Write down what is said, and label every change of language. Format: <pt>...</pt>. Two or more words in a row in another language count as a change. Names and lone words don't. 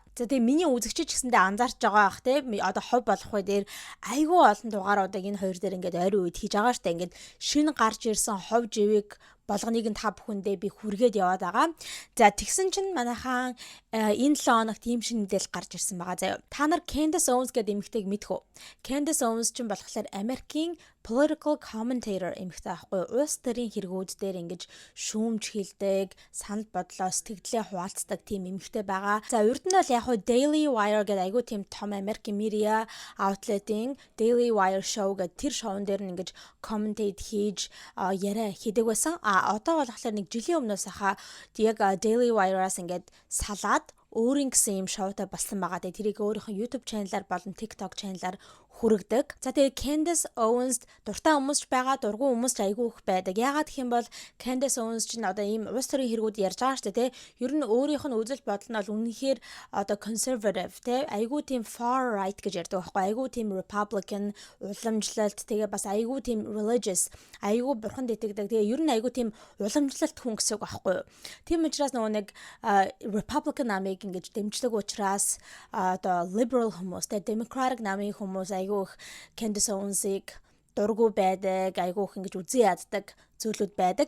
<mn>За тэгээ миний үзэгчид ч гэсэндээ анзаарч байгаа бах те одоо хов болох үе дээр айгүй олон дугааруудыг энэ хоёр дээр ингээд ойрын үед хийж байгаа штэ ингээд шинэ гарч ирсэн хов живийг болгоныг нь та бүхэндээ би хүргээд яваад байгаа. За тэгсэн чинь манайхан энэ 7 хоногт ийм шинэ мэдээлэл гарч ирсэн байгаа заяа. Та нар Candace Owens гэдэг эмэгтэйг мэдэх үү? Candace Owens чинь болохоор Америкийн</mn> <en>political commentator</en> <mn>эмэгтэй аахгүй. Улс төрийн хэрэгүүд дээр ингэж шүүмж хэлдэг, санал бодлоо сэтгэлдээ хуваалцдаг тийм эмэгтэй байгаа. За урд нь бол яг хуу Daily Wire гэдэг айгүй тийм том Америкийн</mn> <en>media outlet-</en> <mn>ийн Daily Wire show гэдэг тэр шоун дээр нь ингэж commentate хийж яриа хийдэг байсан. Одоо болохоор нэг жилийн өмнөөс хаа яг Daily Wire-аас ингээд салаад өөрийн гэсэн юм шоутай болсон байгаа. Тэрийг өөрийнхөө YouTube channel-аар болон TikTok channel-аар хүргэдэг. За тэгээ Candace Owens дуртай хүмүүс ч байгаа, дургүй хүмүүс ч айгүй их байдаг. Яагаад гэх юм бол Candace Owens чинь одоо ийм улс төрийн хэрэгүүд ярьж байгаа шүү дээ, тэ. Ер нь өөрийнх нь үзэл бодол нь бол үнэхээр одоо conservative, тэ. Айгүй тийм</mn> <en>far right</en> <mn>гэж ярьдаг байхгүй. Айгүй тийм Republican, уламжлалт, тэгээ бас айгүй тийм religious, айгүй бурханд итгэдэг. Тэгээ ер нь айгүй тийм уламжлалт хүн гэсэн үг байхгүй юу. Тийм учраас нөгөө нэг Republican намыг ингэж дэмждэг учраас одоо liberal хүмүүс, тэ Democratic намын хүмүүс айгүй их Candace Owens-ыг дургүй байдаг, айгүй их ингэж үзэн яддаг зүйлүүд байдаг.</mn>